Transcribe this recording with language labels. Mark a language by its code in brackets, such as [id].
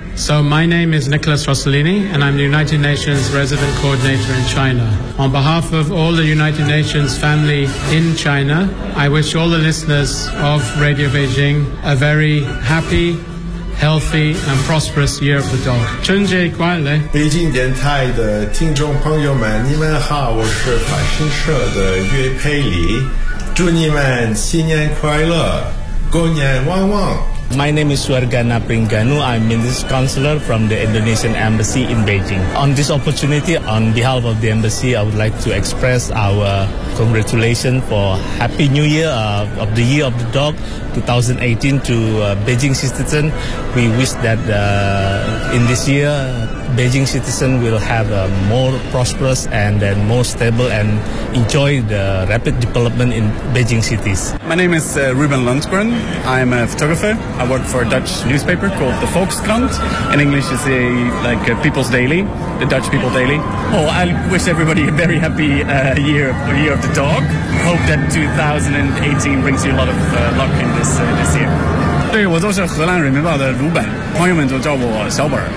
[en] So my name is Nicholas Rossellini, and I'm the United Nations Resident Coordinator in China. On behalf of all the United Nations family in China, I wish all the listeners of Radio Beijing a very happy, healthy, and prosperous Year of the Dog. [zh] 春节快乐！北京电台的听众朋友们，你们好，我是法新社的岳佩里，祝你们新年快乐，狗年旺旺。 [en] My name is Suargana Pringanu. I'm Minister Counselor from the Indonesian Embassy in Beijing. On this opportunity, on behalf of the Embassy, I would like to express our congratulations for Happy New Year of the Year of the Dog 2018 to Beijing citizens. We wish that in this year, Beijing citizens will have a more prosperous and then more stable and enjoy the rapid development in Beijing cities. My name is Ruben Lundgren. I'm a photographer. I work for a Dutch newspaper called the Volkskrant. In English, it's a, like a People's Daily, the Dutch People Daily. Oh, I wish everybody a very happy year of the dog. Hope that 2018 brings you a lot of luck in this, this year. [zh] 对，我就是荷兰人民报的鲁本，朋友们就叫我小本。